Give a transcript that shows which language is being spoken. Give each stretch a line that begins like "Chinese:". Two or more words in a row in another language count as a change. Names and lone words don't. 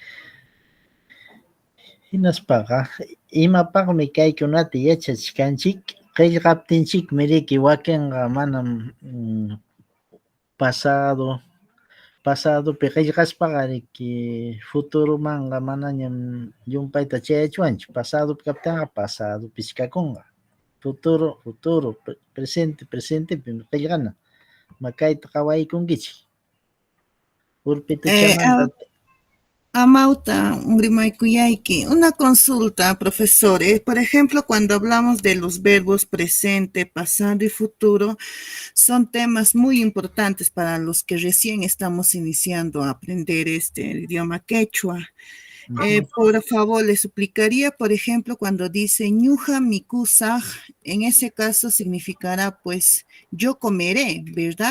Quechua: Hinaspaqa, imapaqmi kaykunata yachachkanchik, qillqaptinchik miriki wakinqa manam pasadopi qillqaspaqa riki futuro manga manañam llumpayta chayachwanchu, pasadopi kaptinqa pasadopi kakunqa, futuro, presente qillqana, makayta qawaykunkichik. Urpita chamanta. Amauta, Ungrimaykuyayki.
Spanish: Una consulta, profesor. Por ejemplo, cuando hablamos de los verbos presente, pasado y futuro, son temas muy importantes para los que recién estamos iniciando a aprender este idioma quechua. Por favor, le suplicaría, por ejemplo, cuando dice
Quechua: ñuja mikusaj,
Spanish: en ese caso significará, pues, yo comeré, ¿verdad?